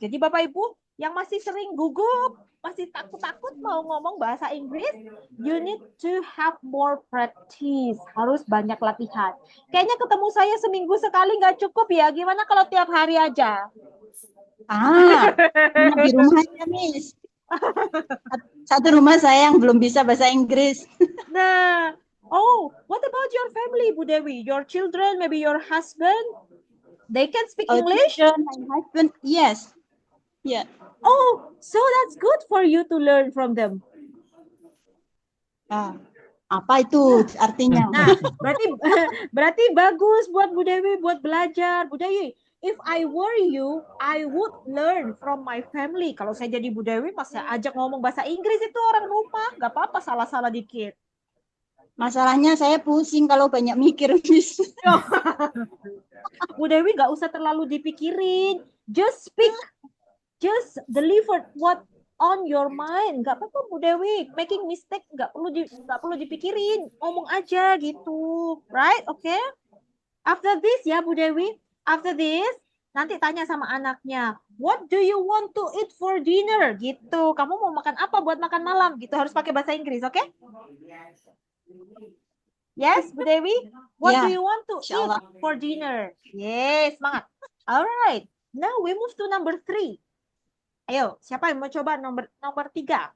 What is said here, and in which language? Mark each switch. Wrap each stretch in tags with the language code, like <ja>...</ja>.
<id>Jadi Bapak Ibu yang masih sering gugup, masih takut-takut mau ngomong bahasa Inggris,</id> <en>you need to have more practice.</en> <id>Harus banyak latihan. Kayaknya ketemu saya seminggu sekali nggak cukup ya. Gimana kalau tiap hari aja? Di rumah aja, Miss. Satu rumah saya yang belum bisa bahasa Inggris.</id> <en>Nah, what about your family, Bu Dewi? Your children, maybe your husband? They can speak English? My husband, yes. Yeah. Oh, so that's good for you to learn from them.</en> <id>Apa itu artinya? Nah, berarti bagus buat Bu Dewi buat belajar.</id> <en>Bu Dewi, if I were you, I would learn from my family.</en> <id>Kalau saya jadi Bu Dewi, pas saya ajak ngomong bahasa Inggris itu orang rumah, nggak apa-apa salah-salah dikit. Masalahnya saya pusing kalau banyak mikir, Miss. Bu Dewi nggak usah terlalu dipikirin.</id> <en>Just speak. Just deliver what on your mind.</en> <id>Nggak apa-apa Bu Dewi. Making mistake nggak perlu dipikirin. Ngomong aja gitu.</id> <en>Right? Okay? After this</en> <id>ya Bu Dewi.</id> <en>After this,</en> <id>nanti tanya sama anaknya.</id> <en>What do you want to eat for dinner?</en> <id>Gitu. Kamu mau makan apa buat makan malam? Gitu. Harus pakai bahasa Inggris. Oke?</id> <en>Yes, Bu Dewi? What do you want to eat for dinner? Yes, semangat. Alright. Now we move to number 3.</en> <id>Ayo, siapa yang mau coba nomor 3?</id>